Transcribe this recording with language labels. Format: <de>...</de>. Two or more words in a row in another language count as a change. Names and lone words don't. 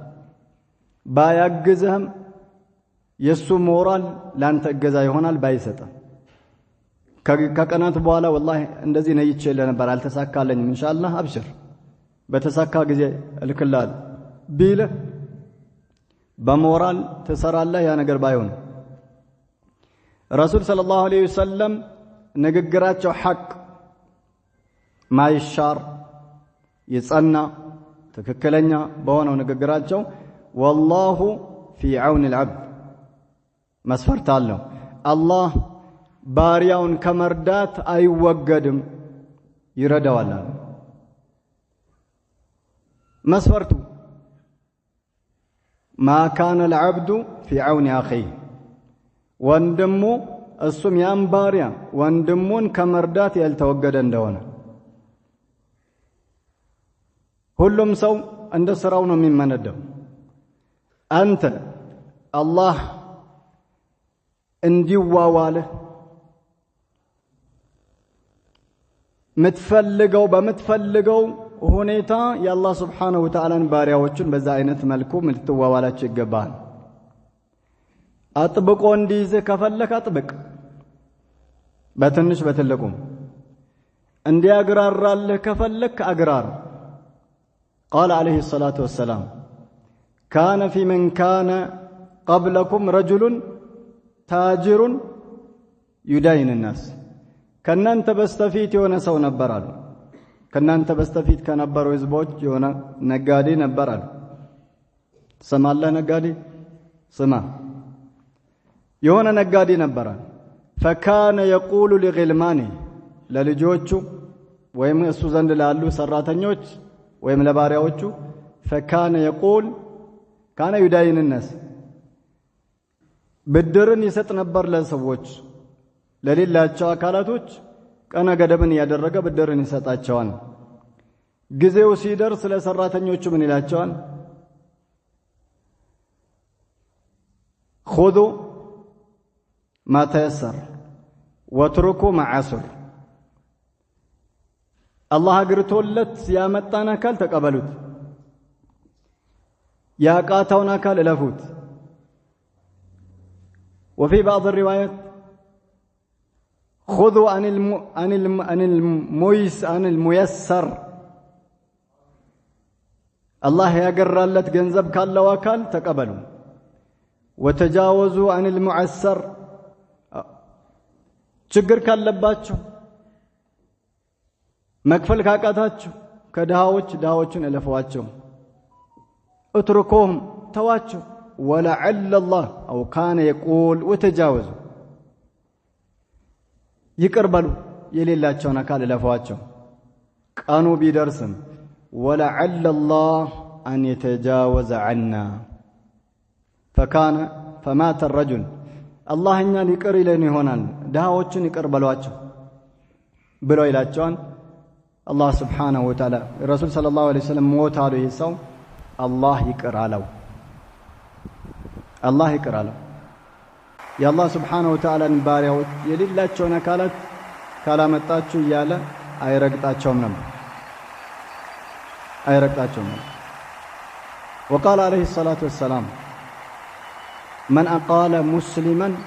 <am>ባያግዝህም የሱ ሞራል ላንተ እገዛ ይሆናል ባይሰጣ ከቀናት በኋላ والله እንደዚህ ነይቼ ነበር አልተሳካለኝም ኢንሻአላህ አብሽር በተሳካ ጊዜ እልክልሃል ቢለ በሞራል ተሰራለህ ያ ነገር ባይሆን</am> <ar>رسول صلى الله عليه وسلم</ar> <am>ንግግራቸው ሐቅ ማይሻር የጸና ትክክለኛ በሆነው ንግግራቸው</am> <ar>والله في عون العبد</ar> <am>መስፈርት አለው አላህ ባሪያውን ከመርዳት አይወገድም ይረዳዋል መስፈርቱ</am> <ar>ما كان العبد في عون اخيه</ar> <am>ወንድሙ እሱም ያን ባሪያ ወንድሙን ከመርዳት ያልተወገደ እንደሆነ ሁሉም ሰው እንደ ስራው ነው የሚመነደው አንተ አላህ እንዲዋዋልህ በምትፈልገው ሁኔታ የአላህ</am> <ar>سبحانه وتعالى</ar> <am>ባሪያዎችን በዛ አይነት መልኩ ምትዋዋላቸው ይገባል አጥብቆ እንዲይዝህ ከፈለክ አጥብቅ በትንሽ በትልቁም እንዲያግራራልህ ከፈለክ አግራር</am> <ar>قال عليه الصلاة والسلام كان في من كان قبلكم رجل تاجر يدين الناس</ar> <am>ከናንተ በስተፊት የሆነ ሰው ነበራል ከናንተ በስተፊት ከነበሩ ህዝቦች የሆነ ነጋዴ ነበራል ሰማለ ነጋዴ ስማ የሆነ ነጋዴ ነበራል</am> <ar>فكان يقول لغلمانه</ar> <am>ለልጆቹ ወይም እሱ ዘንድ ላሉ ሰራተኞች ወይም ለባሪያዎቹ</am> <ar>فكان يقول كان يدين الناس</ar> <am>ብድርን ይሰጥ ነበር ለሰዎች ለሌላቸው አካላቶች ቀነ ገደብን ያደረገ ብድርን ይሰጣቸዋል ጊዜው ሲደርስ ለሰራተኞቹ ምን ይላቸዋል</am> <ar>خذوا ما تيسر واتركوا ما عسر</ar> <am>الله አግርቶለት ያመጣን አካል ተቀበሉት ያቃታውን አካል እለፉት</am> <ar>وفي بعض الروايات خذوا عن الميسر الله</ar> <am>ያገራለት ገንዘብ ካለው አካል ተቀበሉ</am> <ar>وتجاوزوا عن المعسر</ar> <am>ችግር ካለባችሁ መክፈል ካቃታችሁ ከድሃዎችን እለፏቸው</am> <ar>اتركوهم ተዋቸው ولعل الله أو كان يقول وتجاوزوا</ar> <am>ይቅርበሉ የሌላቸውን አካል እለፏቸው ቀኑ ቢደርስም</am> <ar>ولعل الله أن يتجاوز عنا فمات الرجل</ar> <am>الله እኛን ይቅር ይለን ይሆናል ድሃዎችን ይቅርበሏቸው ብሎ ይላቸዋል</am> <ar>الله سبحانه وتعالى الرسول صلى الله عليه وسلم</ar> <am>ሞት አሉ ይህ ሰው الله ይቅር አለው الله ይቅር አለው የአላህ</am> <ar>سبحانه وتعالى</ar> <am>ባሪያዎች የሌላቸውን አካላት ካላመጣችሁ እያለ አይረግጣቸውም ነበር</am> <ar>وقال عليه الصلاة والسلام من أقال مسلما</ar>